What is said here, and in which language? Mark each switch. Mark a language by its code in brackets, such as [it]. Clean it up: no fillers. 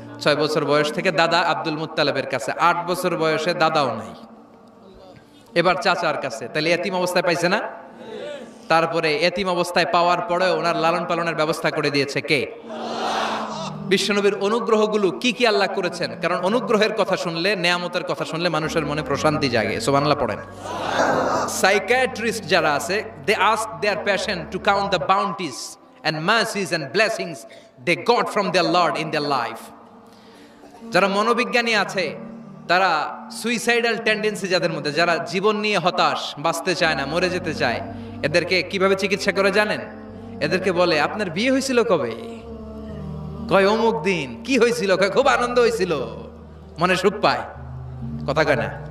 [bn] 6 বছর বয়স থেকে দাদা আব্দুল মুত্তালিবের কাছে, 8 বছর বয়সে দাদাও নাই, এবার চাচার কাছে। তাহলে এতিম অবস্থায় পাইছে না? তারপরে এতিম অবস্থায় পাওয়ার পরে ওনার লালন পালনের ব্যবস্থা করে দিয়েছে কে? বিশ্বনবীর অনুগ্রহগুলো কি কি আল্লাহ করেছেন, কারণ অনুগ্রহের কথা শুনলে, নেয়ামতের কথা শুনলে মানুষের মনে প্রশান্তি জাগে। সুবহানাল্লাহ পড়েন। [en] Psychiatrist যারা আছে, they ask their patient to count the bounties and mercies and blessings they got from their Lord in their life. [bn] যারা মনোবিজ্ঞানী আছে, তারা সুইসাইডাল টেন্ডেন্সি যাদের মধ্যে, যারা জীবন নিয়ে হতাশ, বাঁচতে চায় না, মরে যেতে চায়, এদেরকে কিভাবে চিকিৎসা করে জানেন? এদেরকে বলে আপনার বিয়ে হয়েছিল কবে? কয় অমুক দিন। কি হয়েছিল? কয় খুব আনন্দ হয়েছিল, মনে সুখ পায়। কথা কয় না?